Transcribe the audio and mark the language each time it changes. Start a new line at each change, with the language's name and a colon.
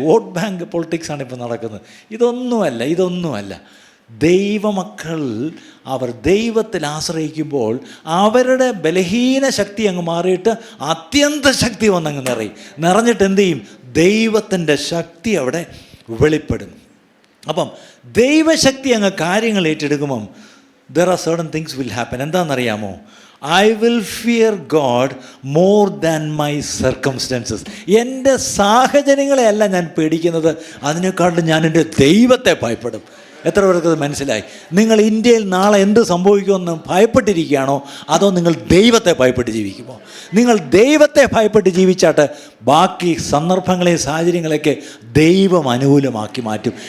Malayalam: Vote bank പൊളിറ്റിക്സാണ് ഇപ്പോൾ നടക്കുന്നത്. ഇതൊന്നുമല്ല. ദൈവമക്കൾ അവർ ദൈവത്തിൽ ആശ്രയിക്കുമ്പോൾ അവരുടെ ബലഹീന ശക്തി അങ്ങ് മാറിയിട്ട് അത്യന്ത ശക്തി വന്നങ്ങ് നിറഞ്ഞിട്ട് എന്തു ചെയ്യും? ദൈവത്തിൻ്റെ ശക്തി അവിടെ വെളിപ്പെടും. അപ്പം ദൈവശക്തി അങ്ങ് കാര്യങ്ങൾ ഏറ്റെടുക്കുമ്പം
English: there are certain things will happen.
Malayalam: എന്താണെന്നറിയാമോ?
English: I will fear God more than my circumstances.
Malayalam: എൻ്റെ സാഹചര്യങ്ങളെയല്ല ഞാൻ പേടിക്കുന്നത്, അതിനേക്കാളും ഞാൻ എൻ്റെ ദൈവത്തെ ഭയപ്പെടും. എത്ര പേർക്ക് മനസ്സിലായി? നിങ്ങൾ ഇന്ത്യയിൽ നാളെ എന്ത് സംഭവിക്കുമെന്ന് ഭയപ്പെട്ടിരിക്കുകയാണോ, അതോ നിങ്ങൾ ദൈവത്തെ ഭയപ്പെട്ട് ജീവിക്കുമോ? നിങ്ങൾ ദൈവത്തെ ഭയപ്പെട്ട് ജീവിച്ചാട്ട് ബാക്കി സന്ദർഭങ്ങളെയും സാഹചര്യങ്ങളെയൊക്കെ ദൈവം അനുകൂലമാക്കി മാറ്റും.